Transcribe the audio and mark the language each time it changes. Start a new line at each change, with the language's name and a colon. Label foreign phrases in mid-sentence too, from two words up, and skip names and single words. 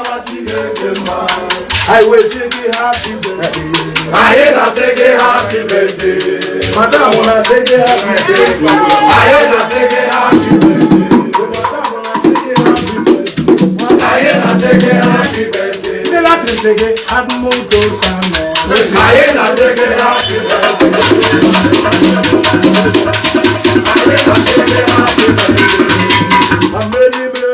English: I will sing you happy birthday.
Igbo: Anyị na-asị gị
English: happy birthday. Madam, I say you happy birthday.
Igbo: Anyị na-asị gị
English: happy birthday. Madam, I say you happy birthday.
Igbo: Anyị na-asị gị
English: happy birthday.
Igbo: Ndị láti
English: sing you happy birthday.
Igbo: Anyị na-asị gị
English: happy birthday. I'm ready